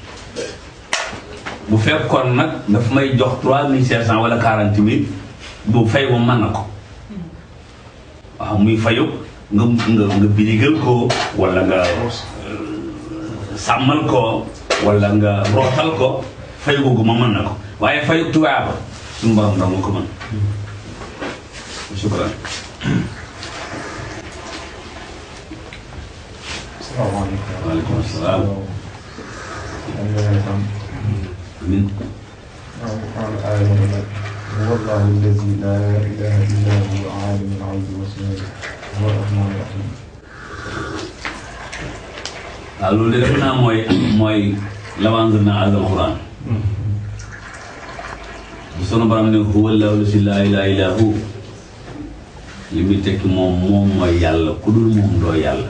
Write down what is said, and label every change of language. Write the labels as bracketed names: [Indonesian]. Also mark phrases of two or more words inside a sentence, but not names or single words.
[Wolof] bu fekkoon nag daf may jox 3500 wala 40 000 bu fay ba mën na ko waaw muy fayu nga birigal ko wala nga sàmmal ko wala nga rootal ko fay googu ma mën na ko waaye fayu tubaab suñu borom dong ko mën. [Arabic] shukran. salaamaaleykum. وعليكم السلام. آمين. هو الله الذي لا إله إلا هو عالم الغيب والشهادة هو الرحمن الرحيم. [Wolof] waaw loolu de defe naa mooy lawanzir naa alquran. bu sunu borom ne [Arabic] هو الله الذي لا إله إلا هو [Wolof] li muy tekki moom mooy yàlla ku dul moom doo yàlla.